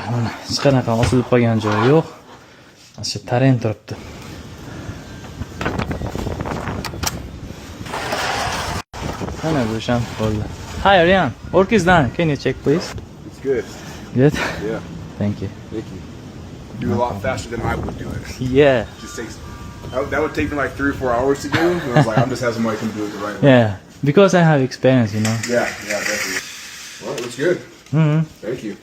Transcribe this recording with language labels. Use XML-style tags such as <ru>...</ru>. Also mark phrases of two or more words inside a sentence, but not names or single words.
<uz>Mana hech qanaqa osilib qolgan joyi yo'q. Shu taren turibdi. Mana bu ham bo'ldi.</uz> <en>Hi, Ryan. Work is done. Can you check, please? It's good. Good. Yeah. Thank you. Thank you. You do a lot faster than I would do it. Yeah. Just takes. That would take me like 3 or 4 hours to do. And I was like, I'm just having somebody come do it the right way. Yeah. Because I have experience, you know. Yeah, definitely. Well, it looks good. Thank you.</en>